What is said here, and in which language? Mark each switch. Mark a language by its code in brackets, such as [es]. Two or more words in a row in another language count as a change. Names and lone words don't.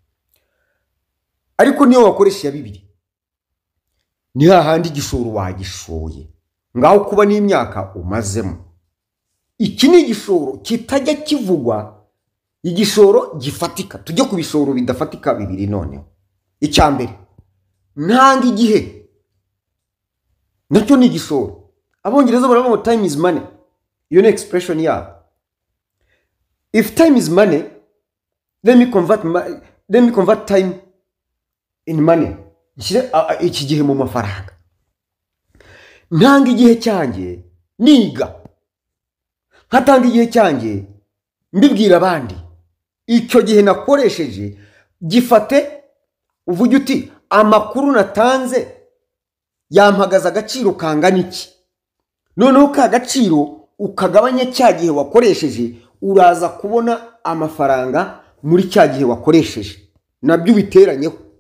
[rw] Ariko niyo wakoresha ya 2 ni hahandi igishoro wagishoye, ngaho kuba n'imyaka umazemo. Iki ni igishoro kitajya kivugwa, igishoro gifatika. Tujye ku bishoro bidafatika bibiri noneho. Icyambere, ntanga igihe, nacyo ni igishoro. Abongereza baravuga ngo [en] time is money, [rw] iyo ni expression yabo. [en] If time is money, let me convert time in money. [rw] Iki gihe mu mafaranga. Ntanga igihe cyanjye niga, nkatanga igihe cyanjye mbibwira abandi. Icyo gihe nakoresheje gifate, uvuge uti amakuru natanze yampagaza agaciro kangana iki, noneho ka gaciro ukagabanya cya gihe wakoresheje, uraza kubona amafaranga muri cya gihe wakoresheje, nabyo biteranyeho.